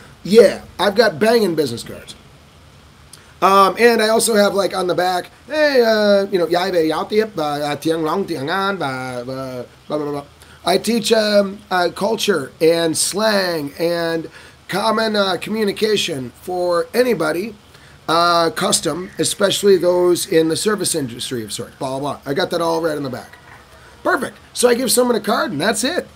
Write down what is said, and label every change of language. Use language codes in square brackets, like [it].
[en] Yeah, I've got banging business cards. And I also have like on the back, hey, [vi] dạy về giao tiếp và tiếng Long tiếng Anh và [en] blah blah blah. I teach culture and slang and common communication for anybody. Custom, especially those in the service industry of sorts. Blah, blah, blah. I got that all right in the back. Perfect. So I give someone a card and that's it.